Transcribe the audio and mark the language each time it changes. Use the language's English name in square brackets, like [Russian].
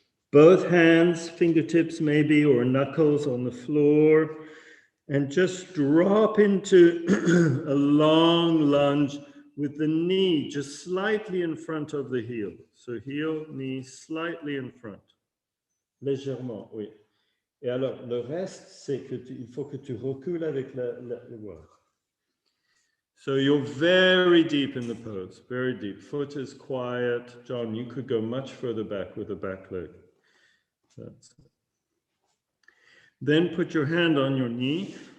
[English] Both hands, fingertips maybe, or knuckles on the floor. And just drop into a long lunge with the knee just slightly in front of the heel. So heel, knee slightly in front. [French] Légèrement, oui. Et alors, le reste, c'est que il faut que tu recules avec le voile. [English] So you're very deep in the pose, very deep. Foot is quiet. John, you could go much further back with the back leg. That's it. Then put your hand on your knee.